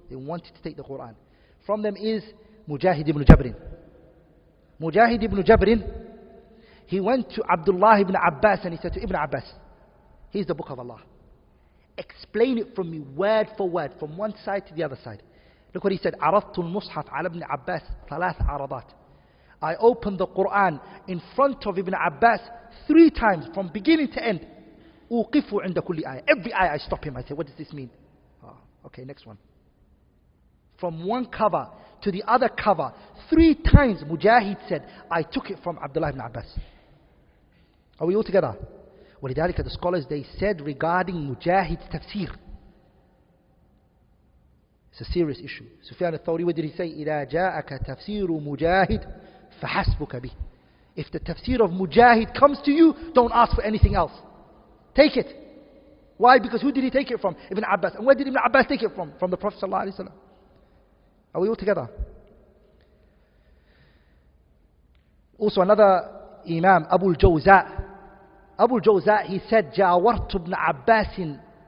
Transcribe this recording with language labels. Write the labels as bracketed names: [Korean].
[English] They wanted to take the Quran. From them is Mujahid ibn Jabrin. Mujahid ibn Jabrin, he went to Abdullah ibn Abbas and he said to Ibn Abbas, here's the book of Allah. Explain it from me word for word, from one side to the other side. Look what he said. [Arabic] عرضت المصحف على ابن عباس 3 عرضات. [English] I opened the Quran in front of Ibn Abbas 3 times, from beginning to end. [Arabic] أوقف عند كل آية. [English] Every ayah I stop him. I say, what does this mean? Okay, next one. From one cover to the other cover, 3 times Mujahid said, I took it from Abdullah ibn Abbas. Are we all together? [Arabic] ولذلك [English] the scholars, they said regarding Mujahid's tafsir, it's a serious issue. Sufyan al-Thawri, what did he say? [Arabic] إذا جاءك تفسير مجاهد فحسبك به. [English] If the tafsir of Mujahid comes to you, don't ask for anything else. Take it. Why? Because who did he take it from? Ibn Abbas. And where did Ibn Abbas take it from? From the Prophet ﷺ. Are we all together? Also another Imam, Abu al-Jawza. Abu al-Jawza, he said, [Arabic] جاورت ابن عباس.